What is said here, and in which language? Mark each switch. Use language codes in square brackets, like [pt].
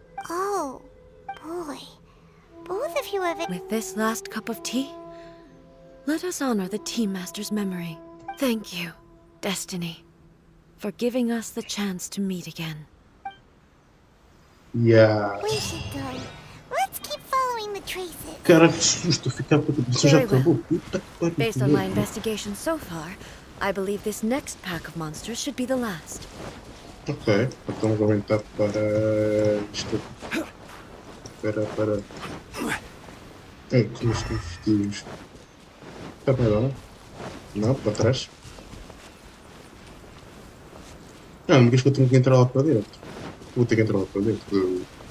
[en] Oh, boy. Both of you have... With this last cup of tea, let us honor the Team Master's memory. Thank you, Destiny, for giving us the chance to meet again. Yeah. We should go. Let's keep following the traces. [pt] Cara, que susto ficar com a cabeça já acabou. Puta que pariu. [en] Based on my investigation so far, I believe this next pack of monsters should be the last. [pt] Ok, então vou aumentar para isto. Para. Que nos vestimos. Está bem lá? Não, para trás. Não me digas que eu tenho que entrar lá para dentro. Vou ter que entrar lá para dentro.